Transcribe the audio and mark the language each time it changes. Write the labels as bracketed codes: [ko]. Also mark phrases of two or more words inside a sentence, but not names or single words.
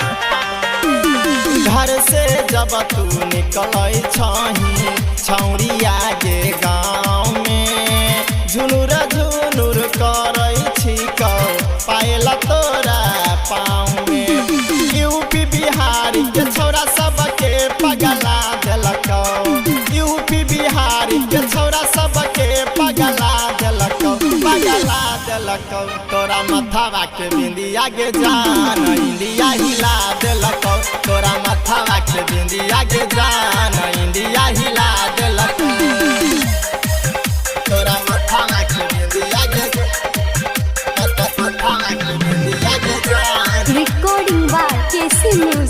[mai] घर से जब तू निकल छौरिया के गाँव में झुनुर झुनुर करै छिकौ पायल तोरा पाँव में यूपी बिहार के छौरा सबके पगला देलक यूपी बिहार के छौरा सबके पगला देलक तोरा मथवा के बिंदिया गे जान इंडिया हिला देलक तोरा मथवा के बिंदिया गे जान इंडिया हिला देलक तोरा मथवा के बिंदिया गे [en] Recording by KC Music.